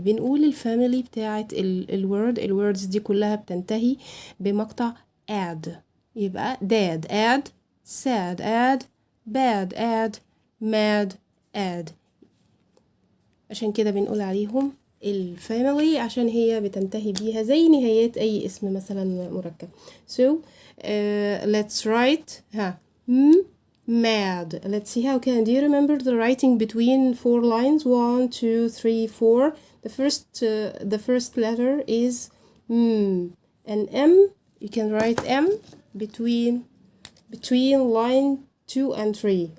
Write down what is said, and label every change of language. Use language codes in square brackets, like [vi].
[ar] بنقول الفاميلي بتاعت الwords دي كلها بتنتهي بمقطع add. يبقى [en] dad add, sad add, bad add, mad add. [ar] عشان كده بنقول عليهم الفاميلي عشان هي بتنتهي بيها زي نهايات أي اسم مثلا مركب. [en] So let's write mad. Let's see how do you remember the writing between 4 lines? 1, 2, 3, 4. The first letter is an M. You can write M between line 2 and 3.